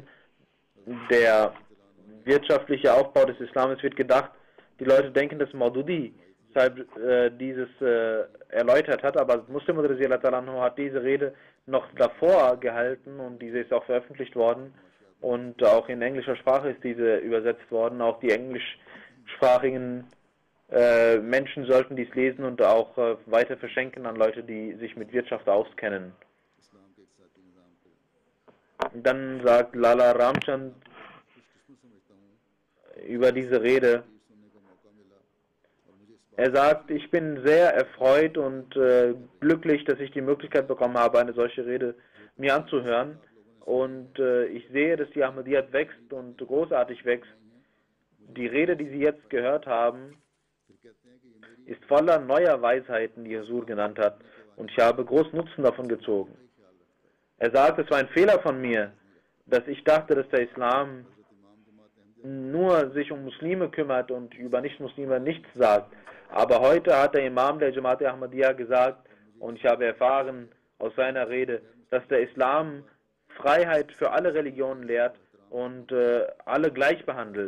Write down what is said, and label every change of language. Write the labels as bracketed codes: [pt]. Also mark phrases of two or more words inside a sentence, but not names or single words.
[de] Der wirtschaftliche Aufbau des Islams wird gedacht, die Leute denken, dass Maududi dieses erläutert hat, aber Muslim hat diese Rede noch davor gehalten und diese ist auch veröffentlicht worden und auch in englischer Sprache ist diese übersetzt worden. Auch die englischsprachigen Menschen sollten dies lesen und auch weiter verschenken an Leute, die sich mit Wirtschaft auskennen. [ur] اسلام کے اقتصادی نظام کو [de] Dann sagt Lala Ramchand [ur] خوش قسمت سمجھتا ہوں [de] über diese Rede, [ur] سننے کا موقع ملا اور مجھے اس [de] er sagt, ich bin sehr erfreut und glücklich, dass ich die Möglichkeit bekommen habe, eine solche Rede mir anzuhören. Und ich sehe, dass die Ahmadiyyat wächst und großartig wächst. Die Rede, die Sie jetzt gehört haben, [ur] پھر کہتے ہیں کہ یہ میری [de] ist voller neuer Weisheiten, die Huzur genannt hat. Und ich habe großen Nutzen davon gezogen. Er sagt, es war ein Fehler von mir, dass ich dachte, dass der Islam nur sich um Muslime kümmert und über Nicht-Muslime nichts sagt. Aber heute hat der Imam der Jamaat Ahmadiyya gesagt, und ich habe erfahren aus seiner Rede, dass der Islam Freiheit für alle Religionen lehrt und alle gleich behandelt.